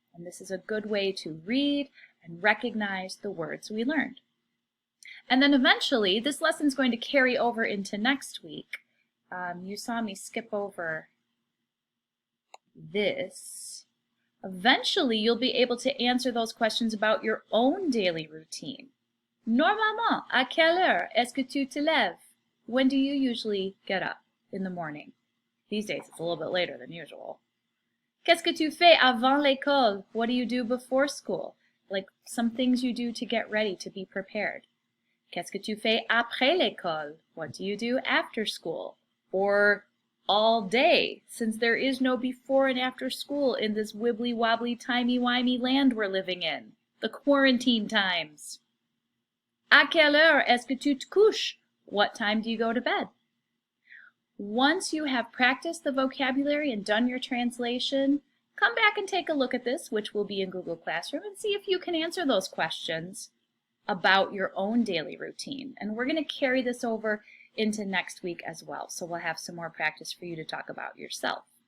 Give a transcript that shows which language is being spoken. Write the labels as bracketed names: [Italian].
[English] And this is a good way to read and recognize the words we learned. And then eventually, this lesson is going to carry over into next week. You saw me skip over this. Eventually, you'll be able to answer those questions about your own daily routine. [French] Normalement, à quelle heure est-ce que tu te lèves? [English] When do you usually get up in the morning? These days, it's a little bit later than usual. [French] Qu'est-ce que tu fais avant l'école? [English] What do you do before school? Like some things you do to get ready, to be prepared. [French] Qu'est-ce que tu fais après l'école? [English] What do you do after school? Or all day, since there is no before and after school in this wibbly-wobbly, timey-wimey land we're living in, the quarantine times. [French] À quelle heure est-ce que tu te couches? [English] What time do you go to bed? Once you have practiced the vocabulary and done your translation, come back and take a look at this, which will be in Google Classroom, and see if you can answer those questions about your own daily routine. And we're going to carry this over into next week as well, so we'll have some more practice for you to talk about yourself.